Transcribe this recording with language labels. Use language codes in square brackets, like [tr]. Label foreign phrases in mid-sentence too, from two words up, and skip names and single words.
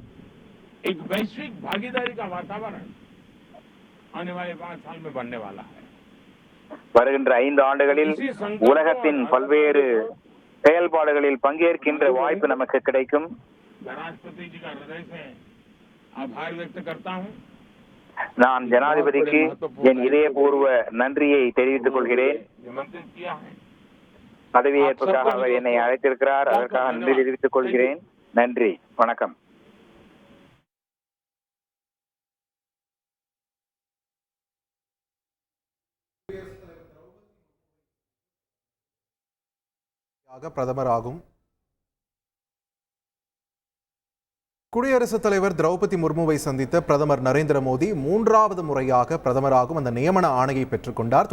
[hi] एक वैश्विक भागीदारी का वातावरण आने वाले 5 साल में बनने वाला है. [ta] வருகின்ற 5 ஆண்டுகளில் உலகத்தின் பல்வேறு செயல்பாடுகளில் பங்கேற்கின்ற வாய்ப்பு நமக்கு கிடைக்கும். [hi] मैं राष्ट्रपति जी का हृदय से आभार व्यक्त करता हूं। [ta] நான் ஜனாதிபதிக்கு என் இதயபூர்வ நன்றியை தெரிவித்துக் கொள்கிறேன். [hi] निमंत्रित किया है। [ta] பதவியேற்புக்காக அவர் என்னை அழைத்திருக்கிறார். அதற்காக நன்றி தெரிவித்துக் கொள்கிறேன். நன்றி, வணக்கம். பிரதமராகும் குடியரசுத் தலைவர் திரௌபதி முர்முவை சந்தித்த பிரதமர் நரேந்திர மோடி 3வது முறையாக பிரதமராகும் அந்த நியமன ஆணையை பெற்றுக்கொண்டார்.